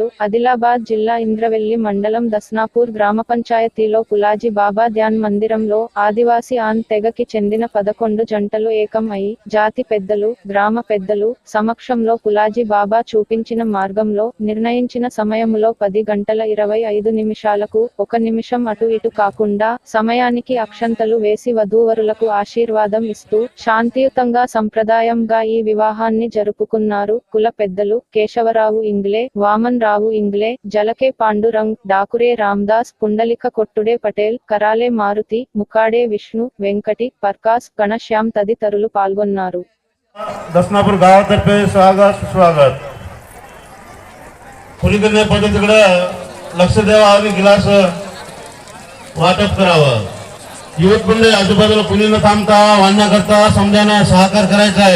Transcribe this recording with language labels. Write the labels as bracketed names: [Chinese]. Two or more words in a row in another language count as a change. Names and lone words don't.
[Telugu] ఆదిలాబాద్ జిల్లా ఇంద్రవెల్లి మండలం దస్నాపూర్ గ్రామ పంచాయతీలో పులాజీ బాబా ధ్యాన్ మందిరంలో ఆదివాసీ ఆన్ తెగకి చెందిన 11 జంటలు ఏకం అయి జాతి పెద్దలు, గ్రామ పెద్దలు సమక్షంలో పులాజీ బాబా చూపించిన మార్గంలో నిర్ణయించిన సమయములో 10 గంటల 25 నిమిషాలకు 1 నిమిషం అటు ఇటు కాకుండా సమయానికి అక్షంతలు వేసి వధూవరులకు ఆశీర్వాదం ఇస్తూ శాంతియుతంగా సంప్రదాయంగా ఈ వివాహాన్ని జరుపుకున్నారు. కుల పెద్దలు కేశవరావు ఇంగ్లే, వామన్ రావు ఇంగ్లే, జలకే పాండురంగ్, డాకురే రామ్దాస్, పుండలిక కొట్టుడే పటేల్, కరాలే మారుతి, ముకాడే విష్ణు, వెంకటి, పర్కాస్, గణశ్యామ్ తదితరులు పాల్గొన్నారు. [Marathi] दसनापूर गावातर्फे स्वागत सुस्वागत. पलीकडे पद्धतीकडे लक्ष द्यावं आणि गिलास वाटप करावं. युवक मंडळी आजूबाजूला कुणी न थांबता वाढण्याकरता समजाने सहकार करायचा आहे.